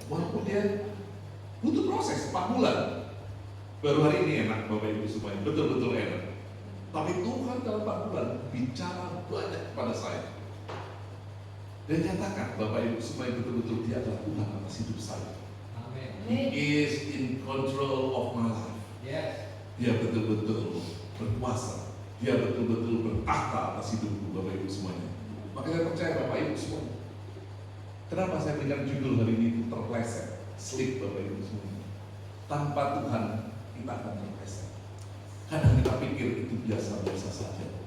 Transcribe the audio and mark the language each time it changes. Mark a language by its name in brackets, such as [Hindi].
[Indonesian] Walaupun dia butuh proses 4 bulan. Baru hari ini enak Bapak Ibu semuanya, betul-betul enak. Tapi Tuhan dalam 4 bulan bicara banyak kepada saya. Dan nyatakan Bapak Ibu semuanya betul-betul dia adalah Tuhan atas hidup saya. [English] He is in control of my life. [Indonesian] Dia betul-betul berkuasa. Dia betul-betul bertahta atas hidupku Bapak Ibu semuanya. Makanya saya percaya Bapak Ibu semuanya. Kenapa saya berikan judul hari ini itu terpleset, sleep Bapak Ibu semuanya. Tanpa Tuhan kita akan terpleset. Kadang kita pikir itu biasa-biasa saja.